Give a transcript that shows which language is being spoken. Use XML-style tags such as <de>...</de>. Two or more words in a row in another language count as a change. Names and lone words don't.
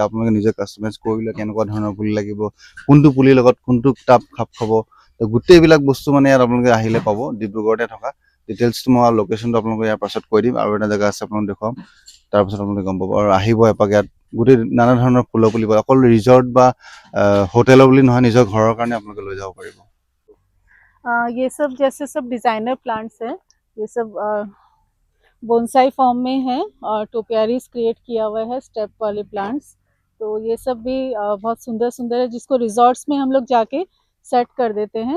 <as>আপোনালোকে নিজে কাষ্টমাইজ কৰিলে কেনেকুৱা ধৰণৰ পুলি লাগিব, কোনটো পুলিৰ লগত কোনটো টাব খাপ খাব, গোটেইবিলাক বস্তু মানে ইয়াত আপোনালোকে আহিলে পাব। ডিব্ৰুগড়তে থকা ডিটেইলছটো মই লোকেশ্যনটো আপোনালোকে ইয়াৰ পাছত কৈ দিম। আৰু এটা জেগা আছে আপোনালোক দেখুৱাম, তাৰপিছত আপোনালোকে গম পাব। আৰু আহিব এপাক, ইয়াত গোটেই নানা ধৰণৰ ফুলৰ পুলি পাব। অকল ৰিজৰ্ট বা হোটেলৰ বুলি নহয়, নিজৰ ঘৰৰ কাৰণে আপোনালোকে লৈ যাব পাৰিব।</as> <hi>ये सब जैसे सब</hi> <en>designer plants</en> <hi>हैं, ये सब</hi> <en>bonsai form</en> <hi>में है और टोपियारीज क्रिएट किया हुआ है, स्टेप वाले प्लांट्स। तो ये सब भी बहुत सुंदर सुंदर है, जिसको रिजॉर्ट्स में हम लोग जाके सेट कर देते हैं।</hi>